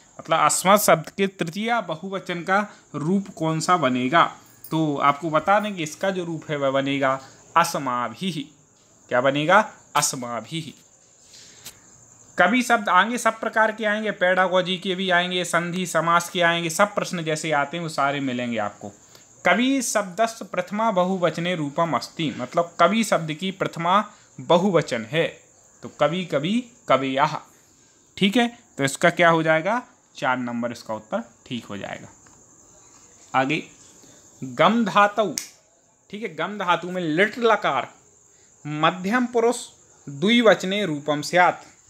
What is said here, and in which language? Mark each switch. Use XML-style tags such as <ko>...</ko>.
<hi>मतलब अस्मद शब्द के तृतीया बहुवचन का रूप कौन सा बनेगा। तो आपको बता दें कि इसका जो रूप है वह बनेगा अस्माभिः। क्या बनेगा? अस्माभिः। कवि शब्द आएंगे, सब प्रकार के आएंगे, पेडागॉजी के भी आएंगे, संधि समास के आएंगे, सब प्रश्न जैसे आते हैं वो सारे मिलेंगे आपको।</hi> <sa>कवि शब्दस्य प्रथमा बहुवचने रूपम अस्ति।</sa> <hi>मतलब कवि शब्द की प्रथमा बहुवचन है, तो कवि कवि कवयः। ठीक है, तो इसका क्या हो जाएगा? 4 नंबर इसका उत्तर ठीक हो जाएगा। आगे, गम धातु। ठीक है, गम धातु में लिट लकार मध्यम पुरुष</hi> <sa>द्विवचने रूपम स्यात्।</sa>